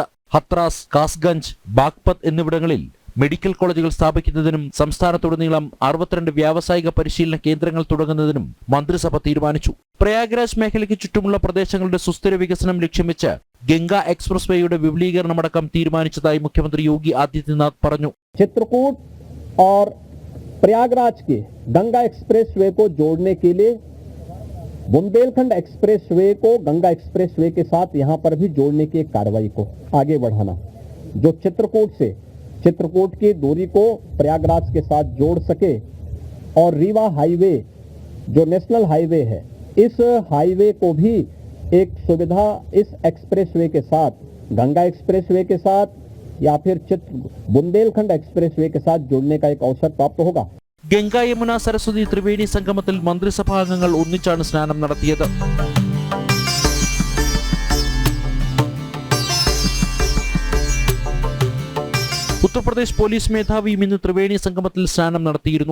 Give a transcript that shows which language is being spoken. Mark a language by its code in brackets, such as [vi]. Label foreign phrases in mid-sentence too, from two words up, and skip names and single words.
[ml] ഹത്രാസ്, കാസ്ഗഞ്ച്, ബാഗ്പത് എന്നിവിടങ്ങളിൽ മെഡിക്കൽ കോളേജുകൾ സ്ഥാപിക്കുന്നതിനും സംസ്ഥാനത്തുടനീളം 62 വ്യാവസായിക പരിശീലന കേന്ദ്രങ്ങൾ തുടങ്ങുന്നതിനും മന്ത്രിസഭ തീരുമാനിച്ചു. പ്രയാഗ്രാജ് മേഖലയ്ക്ക് ചുറ്റുമുള്ള പ്രദേശങ്ങളുടെ സുസ്ഥിര വികസനം ലക്ഷ്യം വെച്ച് ഗംഗ എക്സ്പ്രസ് വേയുടെ വിപുലീകരണമടക്കം തീരുമാനിച്ചതായി മുഖ്യമന്ത്രി യോഗി ആദിത്യനാഥ് പറഞ്ഞു. [hi] चित्रकूट और प्रयागराज के गंगा एक्सप्रेसवे को जोड़ने के लिए बुंदेलखंड एक्सप्रेसवे को गंगा एक्सप्रेसवे के साथ यहां पर भी जोड़ने की एक कार्रवाई को आगे बढ़ाना, जो चित्रकूट की दूरी को प्रयागराज के साथ जोड़ सके और रीवा हाईवे जो नेशनल हाईवे है, इस हाईवे को भी एक सुविधा इस एक्सप्रेसवे के साथ, गंगा एक्सप्रेसवे के साथ या फिर बुंदेलखंड एक्सप्रेसवे के साथ जोड़ने का एक अवसर प्राप्त होगा. [ml] ഗംഗ, യമുന, സരസ്വതി ത്രിവേണി സംഗമത്തിൽ മന്ത്രിസഭാ അംഗങ്ങൾ ഒന്നിച്ചാണ് സ്നാനം നടത്തിയത്. ഉത്തർപ്രദേശ് പോലീസ് മേധാവിയും ഇന്ന് ത്രിവേണി സംഗമത്തിൽ സ്നാനം നടത്തിയിരുന്നു.